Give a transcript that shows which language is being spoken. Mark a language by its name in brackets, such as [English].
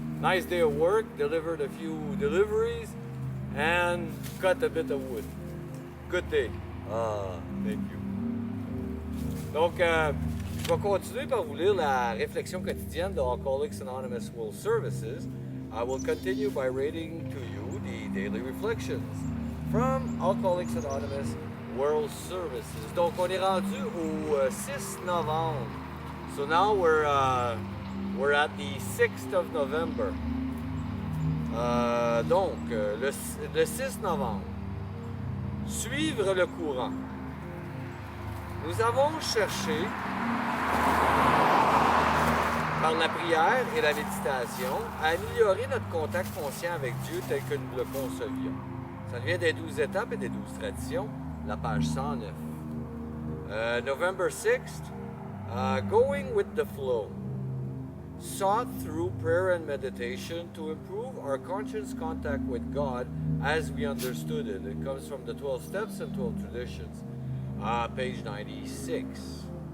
[English] Nice day of work, delivered a few deliveries and cut a bit of wood. Good day. Thank you. [French] Donc, je vais continuer par vous lire la réflexion quotidienne de Alcooliques Anonymous World Services. [English] I will continue by reading to you the daily reflections from Alcooliques Anonymous World Services. [French] Donc, on est rendu au 6 novembre. [English] So now we're at the 6th of November. [French] Donc, le 6 novembre. Suivre le courant. Nous avons cherché par la prière et la méditation, à améliorer notre contact conscient avec Dieu tel que nous le concevions. Ça vient des 12 étapes et des 12 traditions, la page 109. [English] November 6th, going with the flow. Sought through prayer and meditation to improve our conscious contact with God as we understood it. It comes from the 12 steps and 12 traditions, page 96.